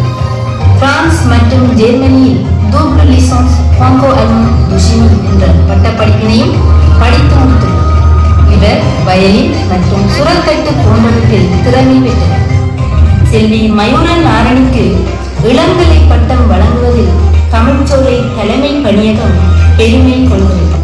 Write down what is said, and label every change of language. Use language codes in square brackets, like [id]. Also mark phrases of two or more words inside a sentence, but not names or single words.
[ta] பிரான்ஸ் மற்றும் ஜெர்மனியில் [fr] double licence franco-allemand du chimie [ta] என்ற பட்டப்படிப்பினையும் படித்து முடித்துள்ளார். இவர் வயலின் மற்றும் சுரத்தட்டு போன்றவற்றில் திறமை பெற்றார். செல்வி மயூரன் நாரணிக்கு இளங்கலை பட்டம் வழங்குவதில் தமிழ்ச்சோலை தலைமை பணியகம் பெருமை கொள்கிறது.